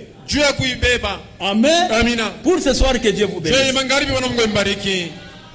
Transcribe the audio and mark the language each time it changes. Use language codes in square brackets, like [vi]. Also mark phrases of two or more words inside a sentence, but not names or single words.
[sw] juu ya kuibeba. Amen. Amina. [fr] Pour ce soir, que Dieu vous bénisse. [sw] Je magharibi, Bwana Mungu ambariki.